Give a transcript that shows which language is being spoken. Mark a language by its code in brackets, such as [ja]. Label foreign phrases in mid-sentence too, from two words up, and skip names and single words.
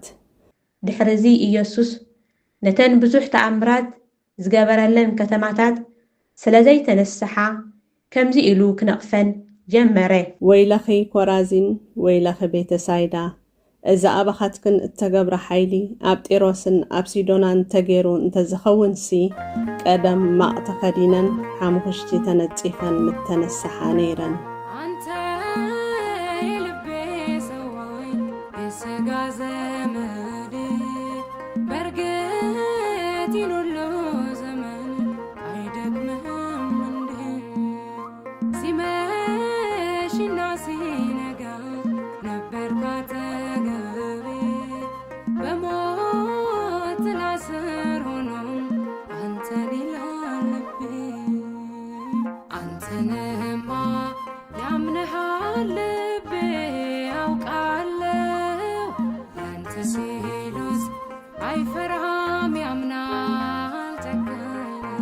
[ti] ድሕርዚ ኢየሱስ ነተን ብዙሕ ተኣምራት ዝገበረለን ከተማታት ስለዘይ ተነስሓ ከምዚ ኢሉ ክነቕፈን ጀመረ። ወይለኺ ኮራዚን፣ ወይለኺ ቤተሳይዳ፣ እዛ ኣባኻትክን እተገብረ ሓይሊ ኣብ ጢሮስን ኣብ ሲዶናን ተገይሩ እንተዝኸውንሲ ቀደም ማቕ ተኸዲነን ሓሙኽሽቲ ተነጺፈን ምተነስሓ ነይረን። [am] አንተ የልቤ ሰዋይ የሥጋ ዘመድ በርግጥ ይኑሉ ዘመን አይደክምህም እንዴ? ሲመሽና ሲነጋ ነበር ካጠገቤ በሞት ጥላ ስር ሆኖም አንተን ይላል ልቤ። አንተንማ ያምንሃል ልቤ ያውቃለው ያንተ ሲሉት አይፈራም ያምናል ጨካኝ